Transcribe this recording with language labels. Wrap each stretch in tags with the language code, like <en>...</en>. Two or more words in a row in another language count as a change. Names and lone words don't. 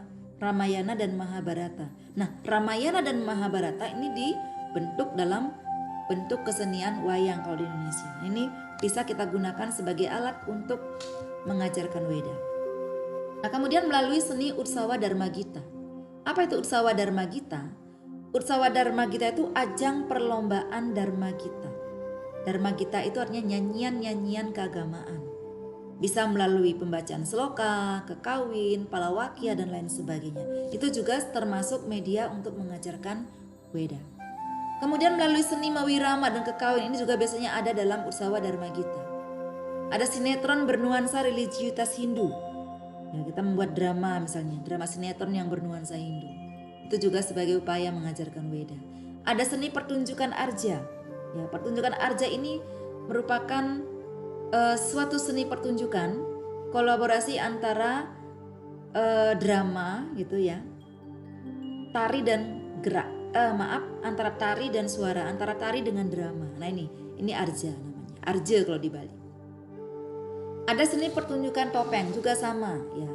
<id>Ramayana dan Mahabharata. Nah, Ramayana dan Mahabharata ini dibentuk dalam bentuk kesenian wayang kalau di Indonesia. Ini bisa kita gunakan sebagai alat untuk mengajarkan Weda. Nah, kemudian melalui seni Utsawa Dharma Gita. Apa itu Utsawa Dharma Gita? Utsawa Dharma Gita itu ajang perlombaan Dharma Gita. Dharma Gita itu artinya nyanyian-nyanyian keagamaan. Bisa melalui pembacaan sloka, kekawin, palawakya, dan lain sebagainya. Itu juga termasuk media untuk mengajarkan Weda. Kemudian melalui seni Mawirama dan kekawin ini juga biasanya ada dalam Utsawa Dharma Gita. Ada sinetron bernuansa religiusitas Hindu. Ya, kita membuat drama misalnya, drama sinetron yang bernuansa Hindu. Itu juga sebagai upaya mengajarkan Weda. Ada seni pertunjukan arja. Ya, pertunjukan arja ini merupakan suatu seni pertunjukan kolaborasi antara drama gitu ya, tari dan gerak, antara tari dan suara, antara tari dengan drama. Nah ini arja namanya, arja kalau di Bali. Ada seni pertunjukan topeng juga sama ya.</id>